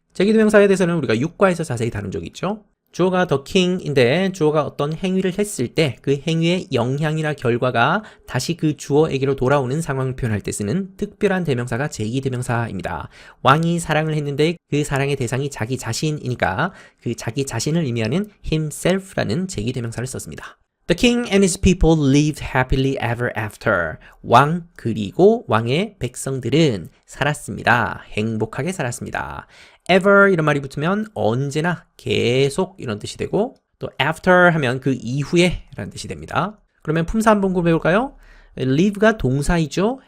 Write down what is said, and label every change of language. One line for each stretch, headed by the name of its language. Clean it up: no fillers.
Korean: 제귀 대명사에 대해서는 우리가 6과에서 자세히 다룬 적이 있죠. 주어가 the king인데 주어가 어떤 행위를 했을 때 그 행위의 영향이나 결과가 다시 그 주어에게로 돌아오는 상황을 표현할 때 쓰는 특별한 대명사가 제귀 대명사입니다. 왕이 사랑을 했는데 그 사랑의 대상이 자기 자신이니까 그 자기 자신을 의미하는 himself라는 제귀 대명사를 썼습니다.
English: The king and his people lived happily ever after.
Korean: 왕 그리고 왕의 백성들은 살았습니다. 행복하게 살았습니다. ever 이런 말이 붙으면 언제나 계속 이런 뜻이 되고 또 after 하면 그 이후에 라는 뜻이 됩니다. 그러면 품사 한번 구해볼까요? live가 동사이죠.